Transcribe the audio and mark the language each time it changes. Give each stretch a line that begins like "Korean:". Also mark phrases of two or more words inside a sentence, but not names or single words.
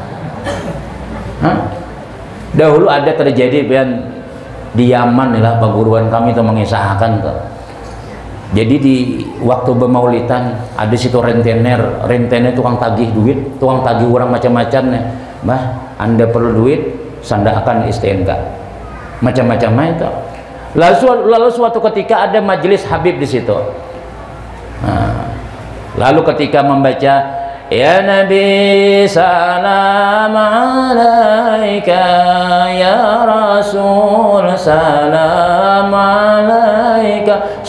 Indonesian: Dahulu ada terjadi di Yaman lah perguruan kami itu mengisahkan tuh. Jadi di waktu bermaulidan ada situ rentenir tukang tagih duit, tukang tagih orang macam-macam nih. Mbah, Anda perlu duit, sanda akan STNK. Macam-macam itu. Lalu suatu ketika ada majelis Habib di situ. Lalu ketika membaca
Arabic: يا نبي سلام عليك يا رسول سلام عليك.